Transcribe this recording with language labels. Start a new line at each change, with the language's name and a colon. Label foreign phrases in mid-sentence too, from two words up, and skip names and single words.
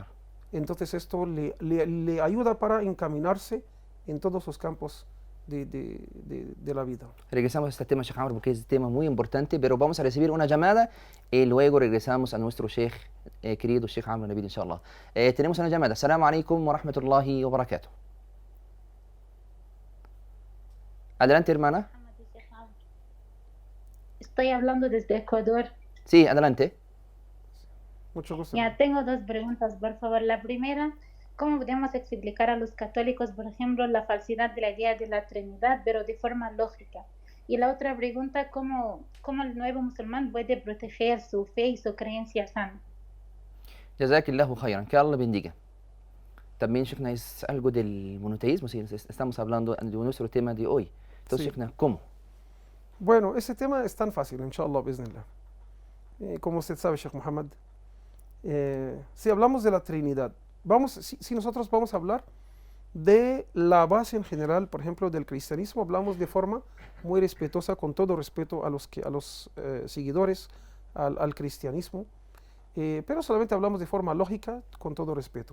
Spanish: entonces esto le ayuda para encaminarse en todos los campos de la vida. Regresamos a este tema, Sheikh Amr, porque es un tema muy importante, pero vamos a recibir una llamada y luego regresamos a nuestro Sheikh, querido Sheikh Amr Nabil, inshallah. Tenemos una llamada.
Arabic: السلام عليكم ورحمة الله وبركاته.
Spanish: Adelante, hermana. Estoy hablando desde Ecuador. Sí, adelante. Mucho gusto. Ya tengo dos preguntas, por favor. La primera, ¿cómo podemos explicar a los católicos, por ejemplo, la falsedad de la idea de la Trinidad, pero de forma lógica? Y la otra pregunta, ¿cómo el nuevo musulmán puede proteger su fe y su creencia sana?
Arabic: جزاك الله خيرا,
Spanish: que Allah bendiga. También, Sheikhna, es algo del monoteísmo, sí, estamos hablando de nuestro tema de hoy. Entonces, Sí. Sheikhna, ¿cómo? Bueno, ese tema es tan fácil,
Arabic: إن شاء الله، بإذن الله.
Spanish: Como usted sabe, Sheikh Muhammad, si hablamos de la Trinidad, si nosotros vamos a hablar de la base en general, por ejemplo, del cristianismo, hablamos de forma muy respetuosa, con todo respeto a los seguidores al cristianismo, pero solamente hablamos de forma lógica, con todo respeto.